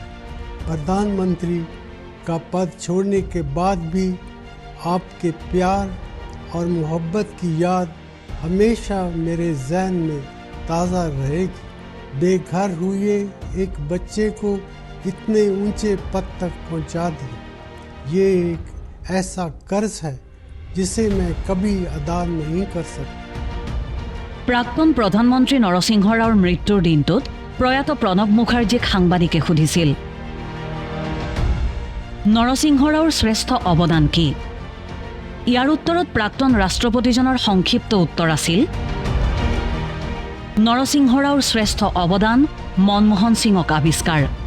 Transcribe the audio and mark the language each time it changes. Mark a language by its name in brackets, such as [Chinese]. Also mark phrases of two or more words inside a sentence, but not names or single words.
[Hindi] प्रधानमंत्री का पद छोड़ने के बाद भी आपके प्यार और मोहब्बत की याद हमेशा मेरे जहन में ताज़ा रहेगी। बेघर हुए एक बच्चे को इतने ऊंचे पद तक पहुंचा दिया, ये एक ऐसा कर्ज है जिसे मैं कभी अदा नहीं कर सकता। [Assamese] প্ৰাক্তন প্ৰধানমন্ত্ৰী নৰসিংহ ৰাওৰ মৃত্যুৰ দিনটোত প্ৰয়াত প্ৰণৱ মুখাৰ্জীক সাংবাদিকে সুধিছিল, নৰসিংহ ৰাওৰ শ্ৰেষ্ঠ অৱদান কি? ইয়াৰ উত্তৰত প্ৰাক্তন ৰাষ্ট্ৰপতিজনৰ সংক্ষিপ্ত উত্তৰ আছিল, নৰসিংহ ৰাওৰ শ্ৰেষ্ঠ অৱদান মনমোহন সিঙক আৱিষ্কাৰ।